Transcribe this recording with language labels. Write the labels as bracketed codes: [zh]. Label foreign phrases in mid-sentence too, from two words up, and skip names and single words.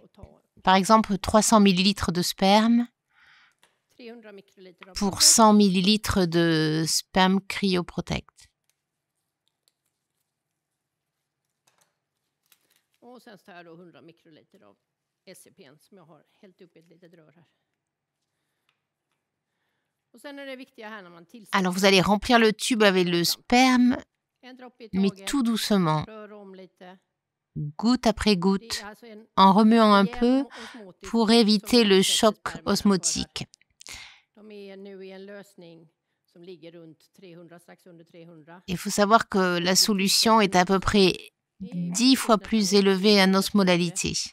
[fr] Par exemple, 300 ml de sperme pour 100 ml de sperme cryoprotect. [sv] Och sen så här då 100 mikroliter av SCP som jag har hällt upp i ett litet rör här. Och sen är det viktiga här när man tillsätter. [fr] Alors vous allez remplir le tube avec le sperme, mais tout doucement, goutte après goutte, en remuant un peu pour éviter le choc osmotique. Il faut savoir que la solution est à peu près 10 fois plus élevée en osmolalité.